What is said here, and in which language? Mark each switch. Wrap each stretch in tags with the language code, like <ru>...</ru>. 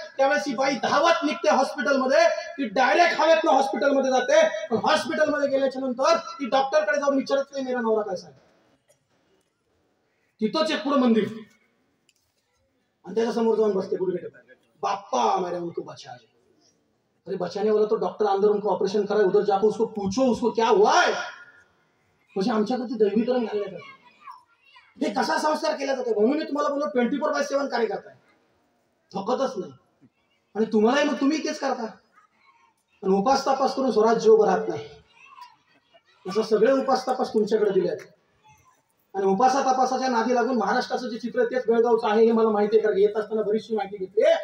<mr>त्यावेळेस ही बाई धावत निघते हॉस्पिटलमध्ये, ती डायरेक्ट हवेतनं हॉस्पिटलमध्ये जाते. पण हॉस्पिटलमध्ये गेल्याच्या नंतर ती डॉक्टरकडे जाऊन विचारत नाही</mr> <hi>मेरा नवरा कैसा</hi> <mr>आहे. तिथंच एक पुढे मंदिर, आणि त्याच्या समोर जाऊन बसते गुडघे बाप्पा</mr> <hi>मेरे उनको बचा. अरे बचाने वाला तो डॉक्टर अंदर उनको ऑपरेशन करा, उधर जाकर उसको पूछो उसको क्या हुआ है.</hi> <mr>म्हणजे आमच्याकडे दैवीकरण घालण्यात जातं. हे कसा संस्कार केला जातो. म्हणून मी तुम्हाला बोललो 24/7 कार्य करताय, थकतच नाही. आणि तुम्हालाही मग तुम्ही तेच करता, आणि उपास तपास करून स्वराज्य उभं राहत नाही. असं सगळे उपास तपास तुमच्याकडे दिले आहेत. आणि उपासा तपासाच्या नादी लागून महाराष्ट्राचं जे चित्र तेच बेळगावचं आहे हे मला माहिती आहे. कारण येत असताना बरीचशी माहिती घेतली.</mr>